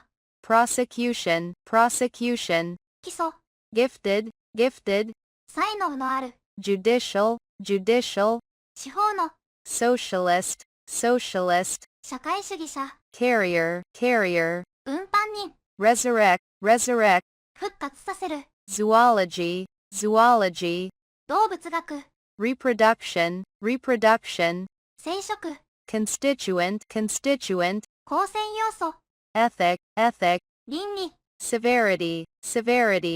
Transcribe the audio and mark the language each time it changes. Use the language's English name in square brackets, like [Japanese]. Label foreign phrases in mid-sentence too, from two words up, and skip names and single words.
[English] prosecution, prosecution, [Japanese] 起訴、 [English] gifted, gifted, [Japanese] 才能のある、 [English] judicial, judicial, [Japanese] 司法の、 [English] socialist, socialist, [Japanese] 社会主義者、 [English] carrier, carrier, [Japanese] 運搬人、 [English] resurrect, resurrect, [Japanese] 復活させる、 [English] zoology, zoology, [Japanese] 動物学、 [English] reproduction, reproduction, [Japanese] 生殖、 [English] constituent, constituent, [Japanese] 構成要素、 [English] ethic, ethic, [Japanese] 倫理、 [English] severity, severity,